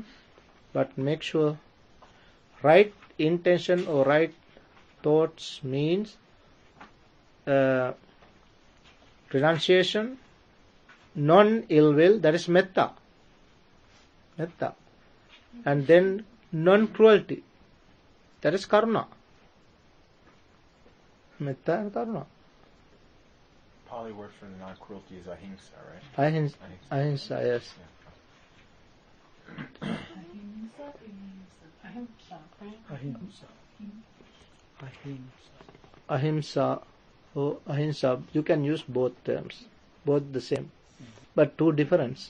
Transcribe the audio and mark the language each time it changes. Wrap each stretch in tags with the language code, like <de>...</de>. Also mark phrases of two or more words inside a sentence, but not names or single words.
<en>But make sure right intention or right thoughts means renunciation, non-ill will, that is metta, and then non-cruelty, that is karuna. Metta and karuna. Pali word for the non-cruelty is ahimsa, right? Ahimsa, yes. Ahimsa or ahimsa, you can use both terms, both the same, but two different.</en>